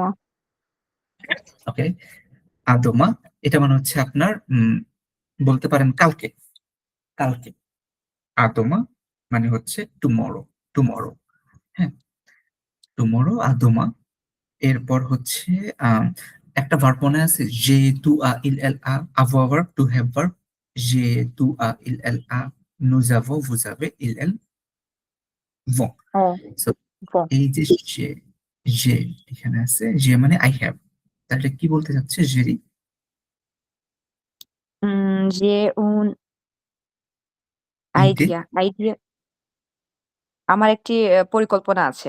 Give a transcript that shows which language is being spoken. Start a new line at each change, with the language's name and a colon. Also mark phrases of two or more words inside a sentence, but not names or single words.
Bangla: ওকে, আদোমা, এটা মানে হচ্ছে আপনার বলতে পারেন কালকে, কালকে। আদোমা মানে হচ্ছে টুমরো, টুমরো। হ্যাঁ, টুমরো আদোমা। এরপর হচ্ছে আহ একটা ভার্ব মনে আছে, যে
French: tu as il elle a,
Bangla: avoir
English: verb to have verb,
Bangla: যে
French: tu as il elle a, nous avons, vous avez, il elle vont। ও,
Bangla: So, ব। এই যে এখানে আছে, যে মানে
English: I have,
Bangla: তাহলে কি বলতে চাচ্ছে জেরি? যে উন ইতে, আইডিয়া, আইডিয়া, আমার একটি পরিকল্পনা আছে।